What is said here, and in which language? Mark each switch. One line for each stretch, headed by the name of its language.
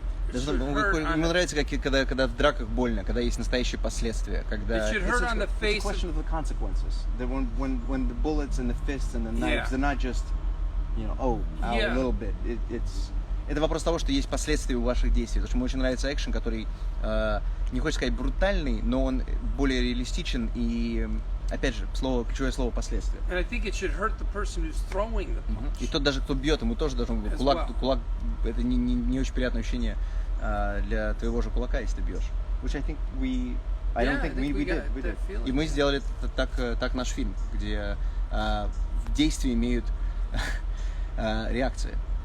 Russian: Ему нравится, когда в драках больно, когда есть настоящие последствия, когда
English: it should hurt on the face. It's a question of the consequences. That when the bullets and the fists and the knives, they're not just, a little bit.
Russian: Это вопрос того, что есть последствия у ваших действий. Потому что мне очень нравится экшен, который, не хочется сказать брутальный, но он более реалистичен и, опять же, ключевое слово последствия.
English: And I think it should hurt the person who's throwing the punch.
Russian: И тот даже, кто бьет, ему тоже должен быть кулак. Это не очень приятное ощущение для твоего же кулака, если ты бьешь.
English: Which I think we did.
Russian: И мы сделали так наш фильм, где действия имеют реакции.